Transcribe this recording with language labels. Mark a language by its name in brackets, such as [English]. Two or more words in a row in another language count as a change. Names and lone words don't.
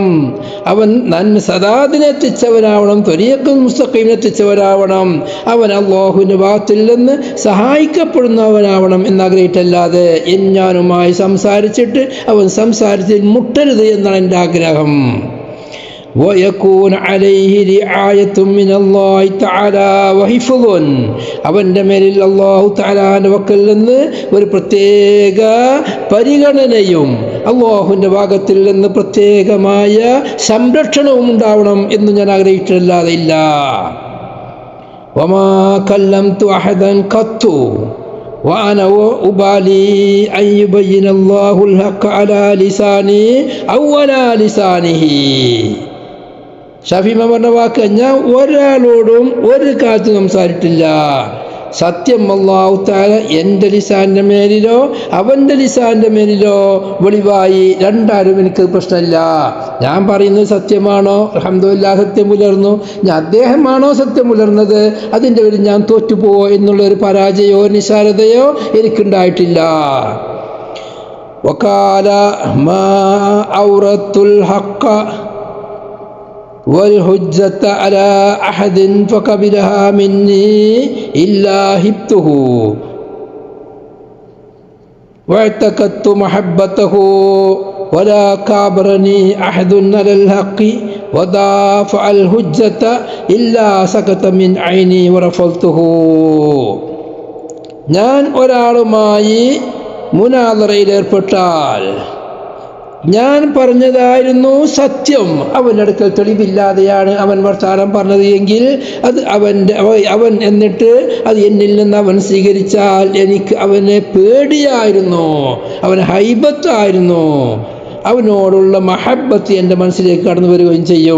[Malayalam] അവൻ നന്മ സദാദിനെത്തിച്ചവനാവണം, ത്വരീഖുൽ മുസ്തഖീമിനെത്തിച്ചവനാവണം. അവൻ അല്ലാഹുവിൻ്റെ ഭാഗത്തിൽ നിന്ന് സഹായിക്കപ്പെടുന്നവനാവണം എന്നാഗ്രഹിച്ചിട്ടല്ലാതെ ഞാനുമായി സംസാരിച്ചിട്ട് അവൻ സംസാരത്തിൽ മുട്ടരുത് എന്നാണ് എൻ്റെ ആഗ്രഹം. [Arabic] ويكون عليه رعاية من الله تعالى وحفظ [Malayalam] അവൻ്റെ മേലിൽ അല്ലാഹു തആലാന്റെ വക്കൽ നിന്ന് ഒരു പ്രത്യേക പരിഗണനയും അല്ലാഹുവിൻ്റെ ഭാഗത്തിൽ നിന്ന് പ്രത്യേകമായ സംരക്ഷണവും ഉണ്ടാവണം എന്ന് ഞാൻ ആഗ്രഹിച്ചിട്ടല്ലാതെ ഇല്ല. [Arabic] وما كلمت أحدا قط وأنا أبالي أن يبين الله الحق على لساني أو على لسانه. [Malayalam] ഷാഫി ഇമാം പറഞ്ഞ വാക്ക്, ഞാൻ ഒരാളോടും ഒരു കാലത്ത് സംസാരിച്ചിട്ടില്ല. സത്യം അല്ലാഹു തആല എൻ്റെ ലിസാൻ്റെ മേലിലോ അവൻ്റെ ലിസാൻ്റെ മേലിലോ വെളിവായി രണ്ടാരും എനിക്ക് പ്രശ്നമില്ല. ഞാൻ പറയുന്നത് സത്യമാണോ, അൽഹംദുലില്ലാഹ് സത്യം പുലർന്നു. ഞാൻ അദ്ദേഹമാണോ സത്യം പുലർന്നത്, അതിൻ്റെ പേരിൽ ഞാൻ തോറ്റുപോവോ എന്നുള്ളൊരു പരാജയമോ നിസാരതയോ എനിക്കുണ്ടായിട്ടില്ല. [Arabic] وقال ما أوردت الحق والحجة على أحد فقبلها مني إلا هبته واعتقدت محبته ولا كابرني أحد على الحق ودافع الحجة إلا سكت من عيني ورفضته. [Malayalam] ഞാൻ ഒരാളുമായി മുനാദറയിൽ ഏർപ്പെട്ടാൽ ഞാൻ പറഞ്ഞതായിരുന്നു സത്യം, അവൻ്റെ അടുക്കൽ തെളിവില്ലാതെയാണ് അവൻ വർത്താനം പറഞ്ഞത് എങ്കിൽ അത് അവൻ എന്നിട്ട് അത് എന്നിൽ നിന്ന് അവൻ സ്വീകരിച്ചാൽ എനിക്ക് അവനെ പേടിയായിരുന്നു, അവൻ ഹൈബത്തായിരുന്നു, അവനോടുള്ള മഹബത്ത് എൻ്റെ മനസ്സിലേക്ക് കടന്നു വരികയും ചെയ്യും.